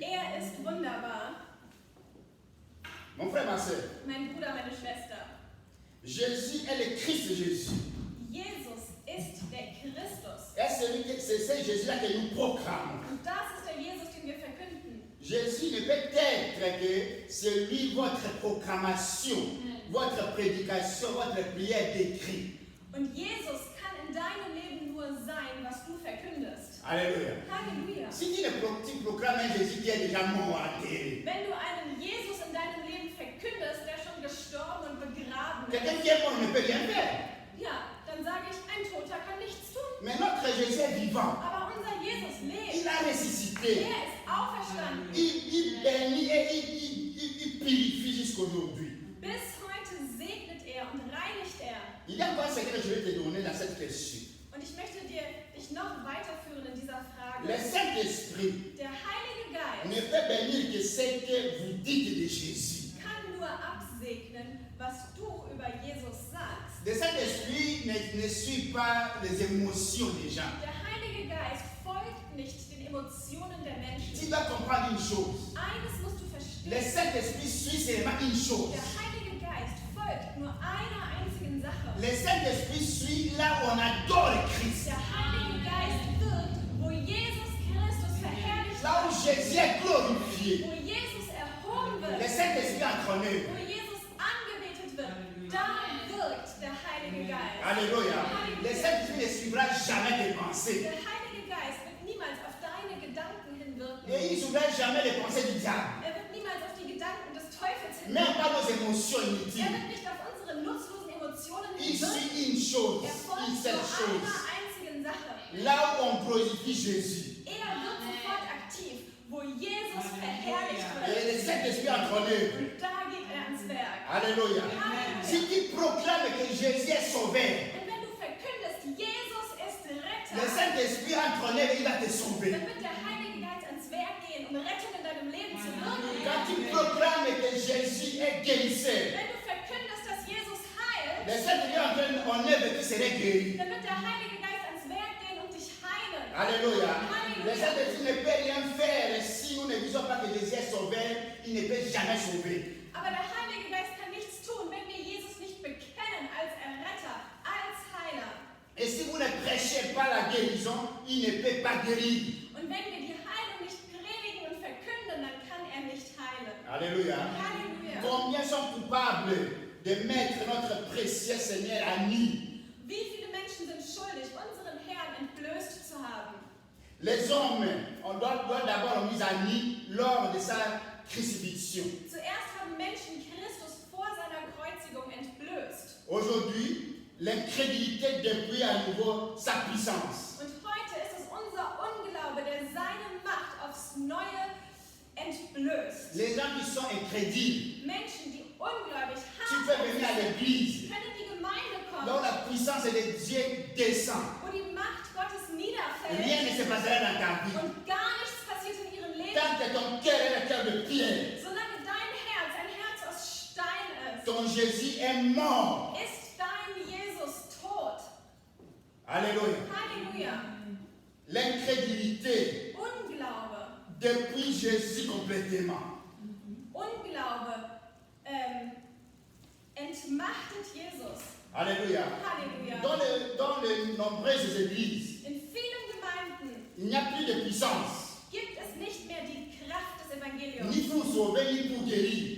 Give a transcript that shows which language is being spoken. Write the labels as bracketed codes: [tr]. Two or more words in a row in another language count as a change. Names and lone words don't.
[de] Er ist wunderbar. [fr] Mon frère, ma soeur, [de] Mein Bruder, meine Schwester. [fr] Jésus est le Christ Jésus. [de] Jesus ist der Christus. [fr] Et c'est ce Jésus-là que nous proclamons. [de] Und das ist der Jesus, den wir verkünden. [fr] Jésus ne peut être que celui, votre proclamation, votre prédication, votre prière décrit. [de] Und Jesus kann in deinem Leben nur sein, was du verkündest. [fr] Alléluia. [de] Halleluja. [fr] Si tu proclames un Jésus qui est déjà mort, enterré, [de] Wenn du einen Jesus in deinem Leben verkündest, der schon gestorben und begraben [fr] quelqu'un [de] ist, [fr] qui est mort ne peut rien faire. [de] ja, dann sage ich, ein Toter kann nichts tun. [fr] Mais notre Jésus est vivant. [de] Aber unser Jesus lebt. [fr] Il a ressuscité. [de] Er ist auferstanden. [fr] Il bénit et il purifie jusqu'aujourd'hui. [de] Bis heute segnet er und reinigt er. [fr] Il y a encore un secret que je vais te donner dans cette question. [de] Und ich möchte dich noch weiterführen in dieser Frage. [fr] Le Saint-Esprit [de] Der Heilige Geist [fr] ne peut bénir que ce que vous dites de Jésus. [de] kann nur absegnen, was du über Jesus sagst. [fr] Le Saint-Esprit ne suit pas les émotions des gens. [de] Der Heilige Geist folgt nicht den Emotionen der [fr] Tu [de] Menschen. [fr] dois comprendre une chose. [de] Eines musst du [fr] Le [de] verstehen. [fr] Saint-Esprit suit seulement une chose. [de] Der Heilige Geist folgt nur einer einzigen Sache. [fr] Le Saint-Esprit suit là où on adore Christ. [de] Der Heilige Geist wirkt, wo Jesus Christus verherrlicht [fr] Là où [de] wird, [fr] Jésus est glorifié. [de] wo Jesus erhoben [fr] Le [de] wird, [fr] Saint-Esprit entre en œuvre. [de] wo Jesus angebetet wird. Da wirkt der Heilige Geist. [fr] Alléluia. Le Saint-Esprit ne suivra jamais tes pensées. [de] Der Heilige Geist wird niemals auf deine Gedanken hinwirken. [fr] Et il ne suivra jamais les pensées du diable. [de] Er wird niemals auf die Gedanken des Teufels [fr] Même [de] hinwirken. [fr] pas nos émotions [de] Er [fr] inutiles. [de] wird nicht auf unsere nutzlosen Emotionen [fr] Il [de] hinwirken. [fr] suit une chose, [de] Er [fr] une [de] folgt [fr] seule [de] nur [fr] chose. [de] einer einzigen Sache. [fr] Là où on glorifie Jésus. [de] Er wird sofort aktiv, wo Jesus verherrlicht [fr] Et [de] wird. [fr] le Saint-Esprit entre en œuvre. [de] Und da geht er ans Werk. [fr] Alléluia. Si tu proclames que Jésus est sauveur, [de] Und wenn du verkündest, Jesus ist [fr] le [de] Retter, [fr] Saint-Esprit entre en œuvre, il va te sauver. [de] dann wird der Heilige Geist ans Werk gehen, um Rettung in deinem Leben zu wirken. [fr] Quand tu proclames que Jésus est guérisseur, [de] Wenn du verkündest, dass Jesus heilt, [fr] le Saint-Esprit entre en œuvre, tu serais guéri. [de] dann wird der Heilige Geist ans Werk gehen und dich heilen. [fr] Alléluia. Le Saint-Esprit ne peut rien faire si nous ne disons pas que Jésus est sauveur, il ne peut jamais sauver. [de] Aber der Heilige Geist kann nichts tun, wenn wir Jesus nicht bekennen als Erretter, als Heiler. [fr] Et si vous ne prêchez pas la guérison, il ne peut pas guérir. [de] Und wenn wir die Heilung nicht predigen und verkünden, dann kann er nicht heilen. [fr] Alléluia. [de] Halleluja. [fr] Combien sont coupables de mettre notre précieux Seigneur à nu. [de] Wie viele Menschen sind schuldig, unseren Herrn entblößt zu haben? [fr] Les hommes, on doit d'abord le mettre à nu lors de sa crucifixion. [de] Zuerst haben Menschen Christus vor seiner Kreuzigung entblößt. [fr] Aujourd'hui, l'incrédulité déploie à nouveau sa puissance. [de] Und heute ist es unser Unglaube, der seine Macht aufs Neue entblößt. [fr] Les gens qui sont incrédules, [de] Menschen, die ungläubig [fr] tu peux venir à [de] sind, [fr] l'église, [de] können in die Gemeinde [fr] dont [de] kommen, [fr] la puissance de Dieu descend. [de] wo die Macht Gottes [fr] Rien [de] niederfällt [fr] ne se passera dans ta vie. [de] und gar nichts passiert in ihrem Leben, [fr] Tant que ton cœur est un cœur de pierre, [de] solange dein Herz ein Herz aus Stein ist. [fr] ton Jésus est mort. [de] Ist dein Jesus tot? [fr] Alléluia. [de] Halleluja. [fr] L'incrédulité [de] Unglaube. [fr] depuis Jésus complètement. [de] Unglaube entmachtet Jesus. [fr] Alléluia. [de] Halleluja. [fr] Dans les nombreuses églises, [de] In vielen Gemeinden [fr] il n'y a plus de puissance, [de] gibt es nicht mehr die Kraft des Evangeliums. [fr] ni pour sauver, ni pour guérir.